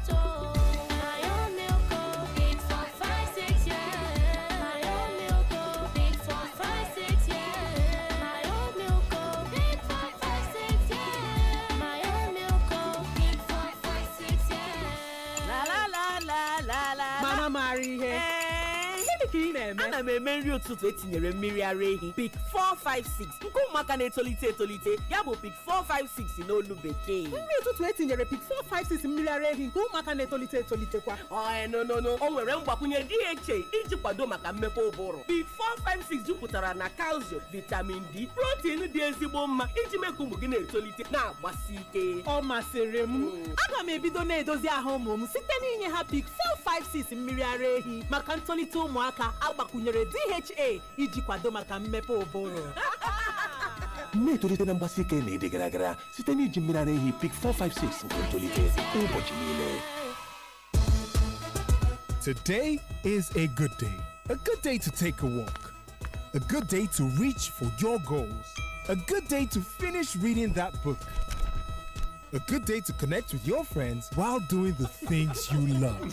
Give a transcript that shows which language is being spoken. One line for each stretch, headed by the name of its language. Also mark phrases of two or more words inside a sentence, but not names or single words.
English: Oh, my own milk, oh, Pick 4, 5, 6, yeah. My own milk, oh, Pick 4, 5, 6, yeah. My own milk, oh, Pick 4, 5, 6, yeah. My own milk, oh, Pick 4, 5, 6, yeah. La la la la la la. Mama Mari here.
Igbo: Ana m eme nri ụtụtụ etinyere mmiri ara ehi Pick 456 nke ụmụaka na-etolite etolite ya bụ Pick 456 n'olu bekee. Nri ụtụtụ etinyere Pick 456 mmiri ara ehi nke ụmụaka na-etolite etolitekwa. No, o nwere mgbakwunye DHA iji kwado maka mmepe ụbụrụ. Pick 456 jupụtara na calcium, vitamin D, protein dị ezigbo mma iji mee ka ụmụ gị na-etolite na-agbasi ike. Ọ masịrị m. Aga m ebido na-edozi ahụ ụmụ m site n'inye ha Pick 456 mmiri ara ehi maka ntolite ụmụaka agbakwunyere DHA iji kwado maka mmepe ụbụrụ. Na-etolite na mgbasi ike na ịdị gara gara site n'iji mmiri ara ehi Pick 456 nke ntolite ụbọchị niile.
English: Today is a good day. A good day to take a walk. A good day to reach for your goals. A good day to finish reading that book. A good day to connect with your friends while doing the things you love.